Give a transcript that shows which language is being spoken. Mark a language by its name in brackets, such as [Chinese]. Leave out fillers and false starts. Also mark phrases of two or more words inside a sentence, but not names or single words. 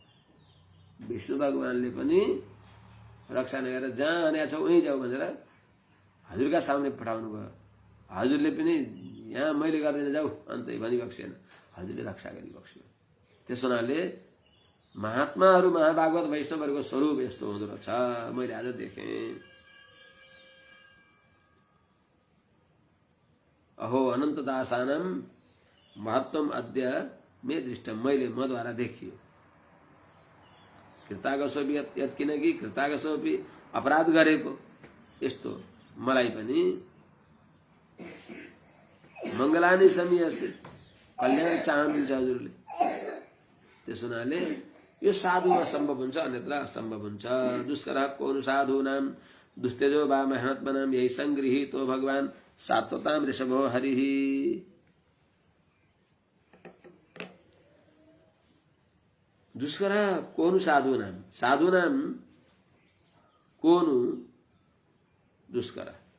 [Nepali] विष्णु भगवानले पनि रक्षा नगरेर जहाँ हानेको छ उहीँ जाऊ भनेर हजुरका सामने पठाउनु भयो। हजुरले पनि यहाँ मैले गर्दैन जाऊ अन्तै भनिबक्सेन, हजुरले रक्षा गरिबक्स्यो। त्यस हुनाले महात्माहरू महाभागवत वैष्णवहरूको स्वरूप यस्तो हुँदो रहेछ, मैले आज देखेँ। [Sanskrit] अहो अनन्त दासानं महत्त्वम अद्य मे दृष्टम, [Nepali] मैले मद्वारा देखियो। [Sanskrit] कृतागसोपि यत्, [Nepali] किनकि कृतागसोपि अपराध गरेको यस्तो मलाई पनि मङ्गलानि सन्न्यासी कल्याण चाहनुहुन्छ हजुरले। त्यस हुनाले यो साधुमा सम्भव हुन्छ, अन्यत्र असम्भव हुन्छ। [Sanskrit] दुष्कर कोनु साधूनां दुस्तेजो वा महात्मनां यही संगृहीतो भगवान सात्वतां ऋषभो हरिः। दुष्कर कोनु साधूनां, साधूनां कोनु दुष्कर,